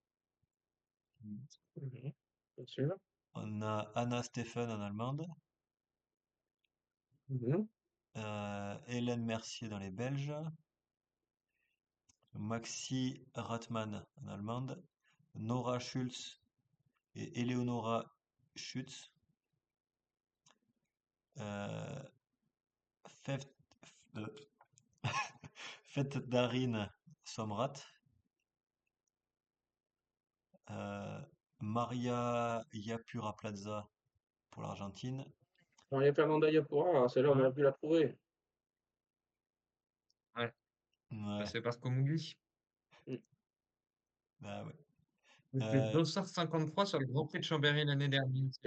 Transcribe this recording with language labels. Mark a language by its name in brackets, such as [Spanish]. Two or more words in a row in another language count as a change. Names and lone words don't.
[French] Mhm. Bien sûr. On a Anna Steffen en allemande. Mhm. Hélène Mercier dans les Belges. Maxi Ratman en allemande. Nora Schulz et Eleonora Schütz. Euh, Feft, euh, Darin Somrat. euh, Maria Yapura Plaza pour l'Argentine. Maria Fernanda Yapura, celle-là, on aurait pu la trouver. Ouais, bah, Ouais, c'est parce qu'au Mugli. Hmm. bah ouais. Il était Euh, 253 sur le Grand Prix de Chambéry l'année dernière, si